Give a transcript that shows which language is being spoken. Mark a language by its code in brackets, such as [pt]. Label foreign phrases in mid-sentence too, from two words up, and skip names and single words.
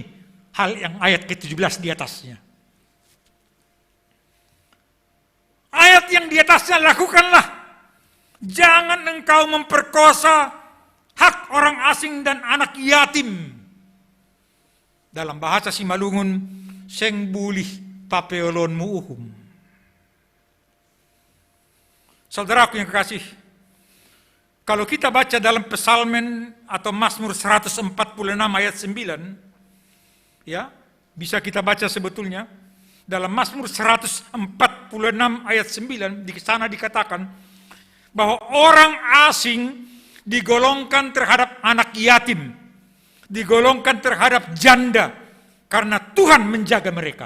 [id] Hal yang ayat ke-17 di atasnya. Ayat yang di atasnya, lakukanlah. Jangan engkau memperkosa hak orang asing dan anak yatim. Dalam bahasa Simalungun, [bts] seng bulih papeolon muuhum. [id] Saudaraku yang kekasih, kalau kita baca dalam Psalmen atau Mazmur 146 ayat 9, ya, bisa kita baca sebetulnya dalam Mazmur 146 ayat 9, di sana dikatakan bahwa orang asing digolongkan terhadap anak yatim, digolongkan terhadap janda, karena Tuhan menjaga mereka.